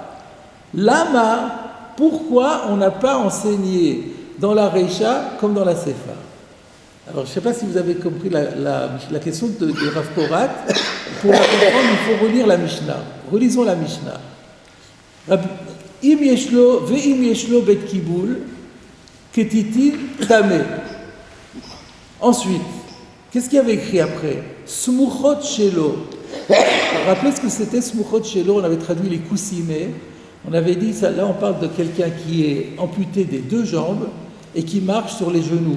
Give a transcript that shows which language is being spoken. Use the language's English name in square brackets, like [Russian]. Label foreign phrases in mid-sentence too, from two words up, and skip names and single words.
[French] Lama, pourquoi on n'a pas enseigné dans la Reisha comme dans la Sefa? Alors, je ne sais pas si vous avez compris la question de Rav Porat. Pour la comprendre, il faut relire la Mishnah. Relisons la Mishnah. [Hebrew] אם יש לו ואם יש לו בית קיבול כתיתין טמא. [French] Ensuite, qu'est-ce qu'il y avait écrit après? [Hebrew] סמוכות שלו. [French] Rappelez ce que c'était [Hebrew] סמוכות שלו. [French] On avait traduit les coussinets. On avait dit, ça, là on parle de quelqu'un qui est amputé des deux jambes et qui marche sur les genoux.